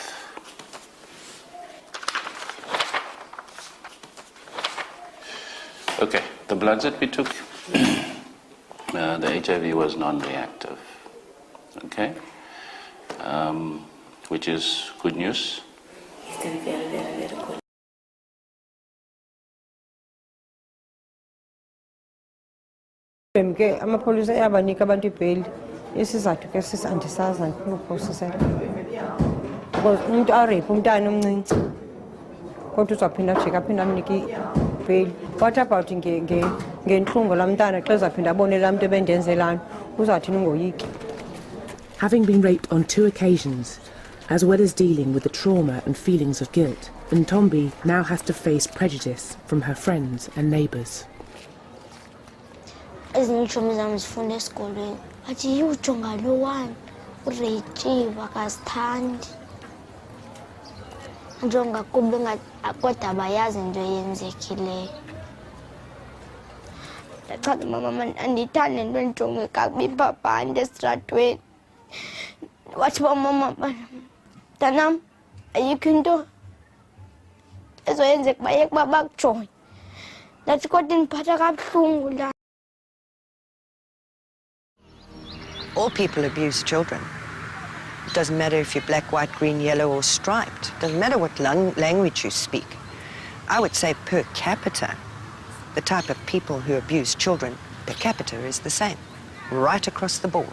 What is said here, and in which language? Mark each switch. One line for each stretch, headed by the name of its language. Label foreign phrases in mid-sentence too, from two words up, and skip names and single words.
English: Okay, the bloods that we took. The HIV was non-reactive, okay, which is good news. It's very, very, very good.
Xhosa: Ke amapholisa ayabanika abantu ibheli isizathu ke andisazi andiphosisela because umuntu arape umntana omncinci kodwa uzaphinda ajike aphinda amnike ibheli.
English: What about
Xhosa: ngentlungu lamntana xa ezaphinda abone laa muntu ebendenzelana uzathini ungoyiki?
English: Having been raped on 2 occasions, as well as dealing with the trauma and feelings of guilt, Ntombi now has to face prejudice from her friends and neighbours.
Xhosa: Ezinye iitshomi zam zifunda esikolweni bathi yiwujonga lo wani ureyitsiwe akazithandi njonga kuba kodwa abayazi into eyenzekileyo. Ndachaza mama andiyithandi nto endijonge kakubi phabhandi esitratweni. Wathi mama mntanam ayikho into ezoyenzeka bayeke uba bakujonge. Ndathi kodwa indiphatha kabuhlungu la.
English: All people abuse children. It doesn't matter if you're black, white, green, yellow, or striped. It doesn't matter what language you speak. I would say per capita, the type of people who abuse children per capita is the same, right across the board.